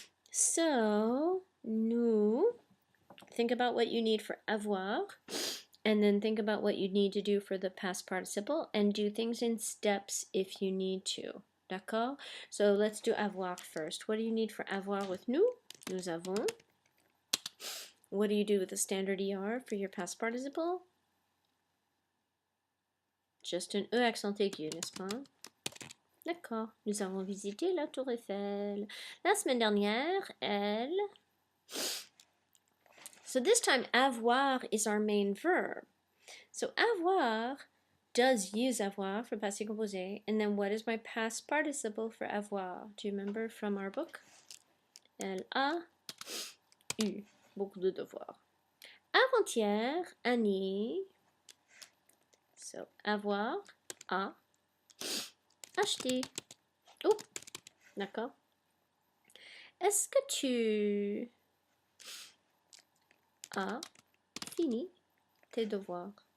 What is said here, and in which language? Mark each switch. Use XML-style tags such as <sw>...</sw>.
<en>So, nous, think about what you need for avoir, and then think about what you need to do for the past participle, and do things in steps if you need to.</en> <fr>D'accord?</fr> <en>So let's do avoir first. What do you need for avoir with nous?</en> <fr>Nous avons.</fr> <en>What do you do with the standard ER for your past participle? Just</en> <fr>un E accent aigu, n'est-ce pas? D'accord. Nous avons visité la Tour Eiffel. La semaine dernière, elle...</fr> <en>So this time, avoir is our main verb. So avoir does use avoir for passé composé. And then what is my past participle for avoir? Do you remember from our book?</en> <fr>Elle a eu beaucoup de devoirs. Avant-hier, Annie.</fr> <en>So</en> <fr>avoir a acheté. Oh, d'accord. Est-ce que tu as fini tes devoirs?</fr>